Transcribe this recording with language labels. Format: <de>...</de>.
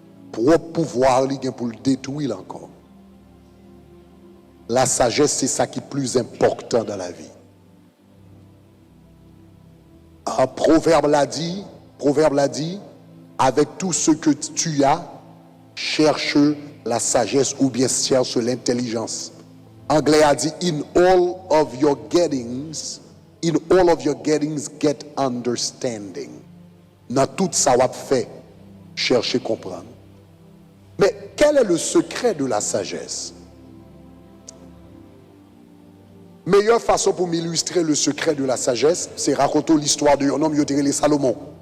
<fr>Pour pouvoir pour le détruire encore. La sagesse, c'est ça qui est plus important dans la vie. Un proverbe l'a dit, avec tout ce que tu as, cherche la sagesse ou bien cherche l'intelligence. Anglais a dit,</fr> <en>in all of your gettings, get understanding.</en> <fr>Dans tout ça, on fait, chercher comprendre. Mais quel est le secret de la sagesse? Meilleure façon pour m'illustrer le secret de la sagesse, c'est raconter l'histoire de un homme qui s'appelait Salomon.</fr>